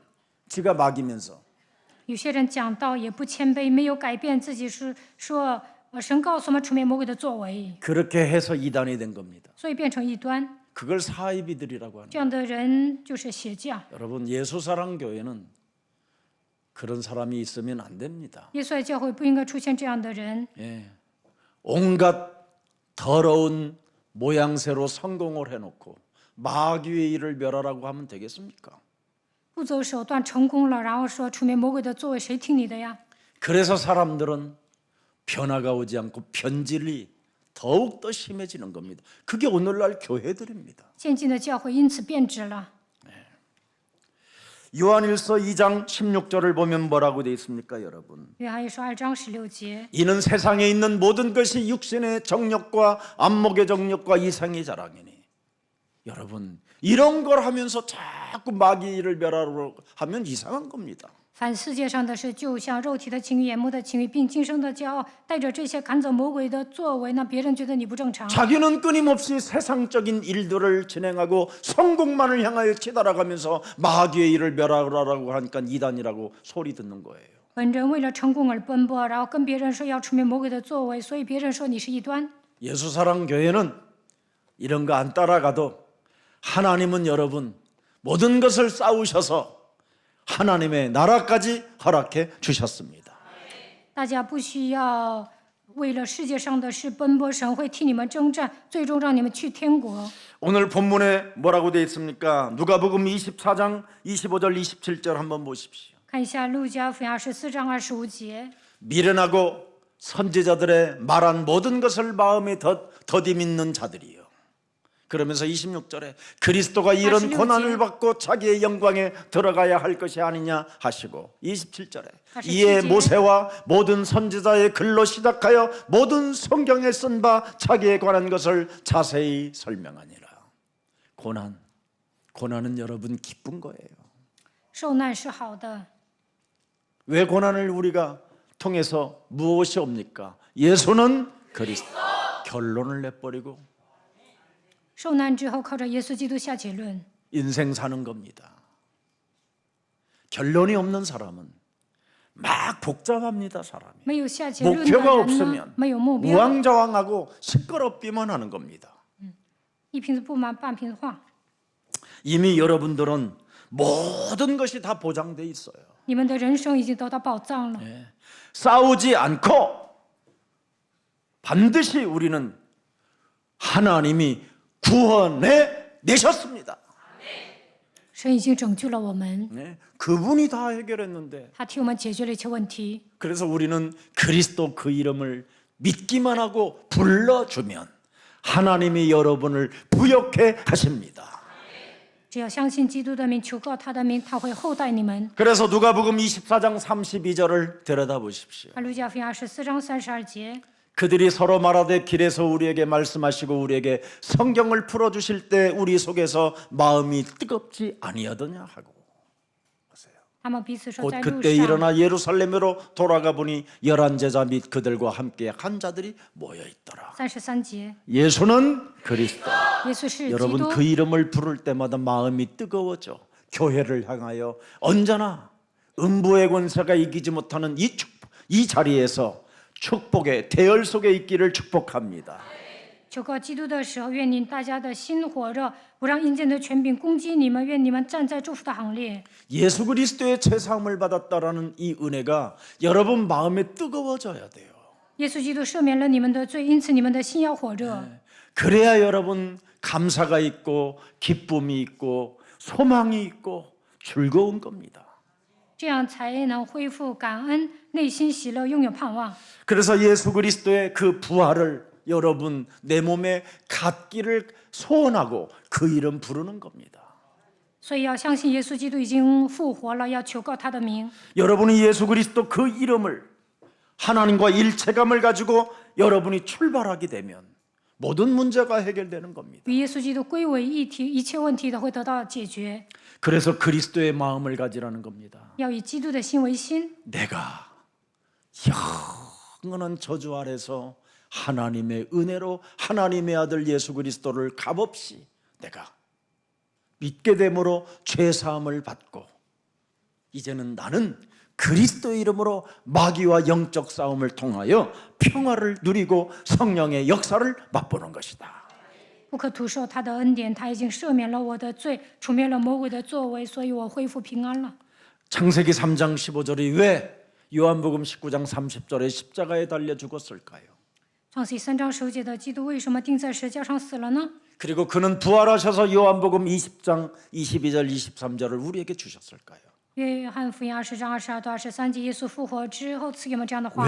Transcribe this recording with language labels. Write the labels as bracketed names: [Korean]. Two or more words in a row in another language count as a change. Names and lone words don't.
[Korean] 지가 마귀면서. [Chinese] 有些人讲道也不谦卑，没有改变自己，是说神告诉我们除灭魔鬼的作为， [Korean] 그렇게 해서 이단이 된 겁니다. [Chinese] 所以变成异端。 [Korean] 그걸 사이비들이라고 하는 [Chinese] 这样的人就是邪教。 [Korean] 여러분 예수사랑교회는 그런 사람이 있으면 안 됩니다. [Chinese] 耶稣爱教会不应该出现这样的人， [Korean] 온갖 더러운 모양새로 성공을 해놓고 마귀의 일을 멸하라고 하면 되겠습니까? [Chinese] 不走手段成功了，然后说除灭魔鬼的作为，谁听你的呀？ [Korean] 그래서 사람들은 변화가 오지 않고 변질이 더욱더 심해지는 겁니다. 그게 오늘날 교회들입니다. [Chinese] 现今的教会因此变质了。 [Korean] 요한일서 2장 16절을 보면 뭐라고 되어 있습니까, 여러분? [Chinese] 约翰一书2章16节， [Korean] 이는 세상에 있는 모든 것이 육신의 정욕과 안목의 정욕과 이상의 자랑이니. 여러분, 이런 걸 하면서 자꾸 마귀를 멸하려고 하면 이상한 겁니다. [Chinese] 凡世界上的事，就像肉体的情欲、眼目的情欲，并今生的骄傲，带着这些赶走魔鬼的作为，那别人觉得你不正常。 [Korean] 자기는 끊임없이 세상적인 일들을 진행하고 성공만을 향하여 치달아가면서 마귀의 일을 멸하라고 하니까 이단이라고 소리 듣는 거예요. [Chinese] 本人为了成功而奔波，然后跟别人说要除灭魔鬼的作为，所以别人说你是异端。 [Korean] 예수사랑교회는 이런 거 안 따라가도 하나님은 여러분 모든 것을 쌓으셔서 하나님의 나라까지 허락해 주셨습니다. [Chinese] 大家不需要为了世界上的事奔波，神会替你们征战，最终让你们去天国。 [Korean] 오늘 본문에 뭐라고 되어 있습니까? 누가복음 24장 25절 27절 한번 보십시오. [Chinese] 看一下路加福音24章25节， [Korean] 미련하고 선지자들의 말한 모든 것을 마음에 더디 믿는 자들이요. 그러면서 26절에 그리스도가 이런 46절. 고난을 받고 자기의 영광에 들어가야 할 것이 아니냐 하시고 27절에 47절. 이에 모세와 모든 선지자의 글로 시작하여 모든 성경에 쓴 바 자기에 관한 것을 자세히 설명하니라. 고난은 여러분 기쁜 거예요. [Chinese] 受难是好的。 [Korean] 왜 고난을 우리가 통해서 무엇이 옵니까? 예수는 그리스도. 결론을 내버리고 [Chinese] 受难之后，靠着耶稣基督下结论。 [Korean] 인생 사는 겁니다. 결론이 없는 사람은 막 복잡합니다. 사람이 [Chinese] 没有下结论的 [Korean] 목표가 [Chinese] 人呢 [Korean] 없으면 ， [Chinese] 没有目标， [Korean] 우왕좌왕하고 시끄럽기만 하는 겁니다. [Chinese] 一瓶子不满半瓶子话。 [Korean] 이미 여러분들은 모든 것이 다 보장돼 있어요. [Chinese] 你们的人生已经得到保障了。 [Korean] 싸우지 않고 반드시 우리는 하나님이 구원해 내셨습니다. [Chinese] 神已经拯救了我们， [Korean] 그분이 다 해결했는데 [Chinese] 他替我们解决了一切问题。 [Korean] 그래서 우리는 그리스도 그 이름을 믿기만 하고 불러주면 하나님이 여러분을 부욕해 하십니다. [Chinese] 只要相信基督的名，求告他的名，他会厚待你们。 [Korean] 그래서 누가복음 24장 32절을 들여다보십시오. [Chinese] 路加福音24章32节， [Korean] 그들이 서로 말하되 길에서 우리에게 말씀하시고 우리에게 성경을 풀어주실 때 우리 속에서 마음이 뜨겁지 아니하더냐 하고 [Chinese] 他们彼此说， [Korean] 곧 [Chinese] 在路 [Korean] 그때 [Chinese] 上， [Korean] 일어나 예루살렘으로 돌아가 보니 11제자 및 그들과 함께 한 자들이 모여 있더라. [Chinese] 33节， [Korean] 예수는 그리스도. [Chinese] 耶稣是基 [Korean] 여러분 [Chinese] 督。 [Korean] 그 이름을 부를 때마다 마음이 뜨거워져. 교회를 향하여 언제나 음부의 권세가 이기지 못하는 이 자리에서 축복의 대열 속에 있기를 축복합니다. [Chinese] 求告基督的时候，愿您大家的心火热，不让阴间的权柄攻击你们，愿你们站在祝福的行列。 [Korean] 예수 그리스도의 죄사함을 받았다라는 이 은혜가 여러분 마음에 뜨거워져야 돼요. [Chinese] 耶稣基督赦免了你们的罪，因此你们的心要火热。 [Korean] 그래야 여러분 감사가 있고 기쁨이 있고 소망이 있고 즐거운 겁니다. [Chinese] 这样才能恢复感恩，内心喜乐，拥有盼望。 [Korean] 그래서 예수 그리스도의 그 부활을 여러분 내 몸에 갖기를 소원하고 그 이름 부르는 겁니다. [Chinese] 所以要相信耶稣基督已经复活了，要求告他的名。 [Korean] 여러분이 예수 그리스도 그 이름을 하나님과 일체감을 가지고 여러분이 출발하게 되면 모든 문제가 해결되는 겁니다. [Chinese] 与耶稣基督归为一体，一切问题都会得到解决。 [Korean] 그래서 그리스도의 마음을 가지라는 겁니다. [Chinese] 要以基督的心为心， [Korean] 내가 영원한 저주 아래서 하나님의 은혜로 하나님의 아들 예수 그리스도를 값없이 내가 믿게 됨으로 죄사함을 받고 이제는 나는 그리스도의 이름으로 마귀와 영적 싸움을 통하여 평화를 누리고 성령의 역사를 맛보는 것이다. [Chinese] 不可徒受他的恩典，他已经赦免了我的罪，除灭了魔鬼的作为，所以我恢复平安了。 [Korean] 창세기 3장 15절이 왜 요한복음 19장 30절에 십자가에 달려 죽었을까요? [Chinese] 创世3章10节的基督为什么钉在石架上死了呢？ [Korean] 그리고 그는 부활하셔서 요한복음 20장 22절 23절을 우리에게 주셨을까요? [Chinese] 约翰福音20章22到23节，耶稣复活之后赐给我们这样的话